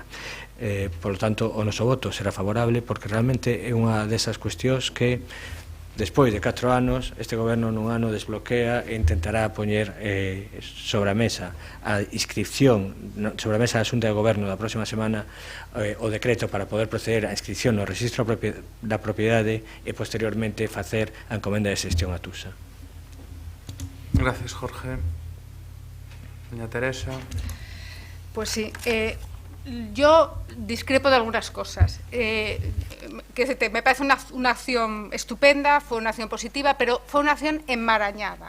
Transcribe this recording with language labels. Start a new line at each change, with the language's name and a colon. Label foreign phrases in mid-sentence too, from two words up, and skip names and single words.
Spanish: Por lo tanto,
Galician: o noso voto será favorable porque realmente é unha desas cuestións que despois de 4 anos, este goberno nun ano desbloquea e intentará poñer sobre a mesa a inscripción, sobre a mesa da Xunta de Goberno da próxima semana o decreto para poder proceder á inscripción no Rexistro da Propiedade e posteriormente facer a encomenda de xestión a Tusa.
Spanish: Gracias, Jorge. Doña Teresa. Pues sí, yo discrepo de algunas cosas. Me parece una acción estupenda, fue una acción positiva, pero fue una acción enmarañada.